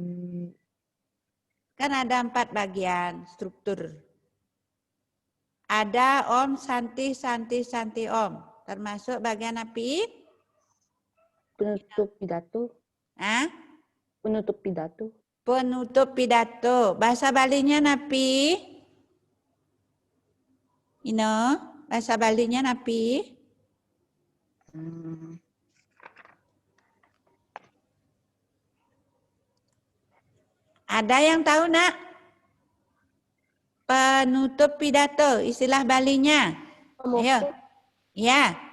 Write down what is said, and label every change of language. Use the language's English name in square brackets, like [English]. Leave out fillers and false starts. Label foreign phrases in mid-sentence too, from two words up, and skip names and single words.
[Indonesian] Kan ada 4 bagian struktur. Ada [Sanskrit] Om, Santi, Santi, Santi, Om. [Indonesian] Termasuk bagian api? penutup pidato. Hah? Penutup pidato. Penutup pidato. Bahasa Balinya napi? Ino, bahasa Balinya napi? Ada yang tahu nak? Penutup pidato, istilah Balinya. Ayo. Ya.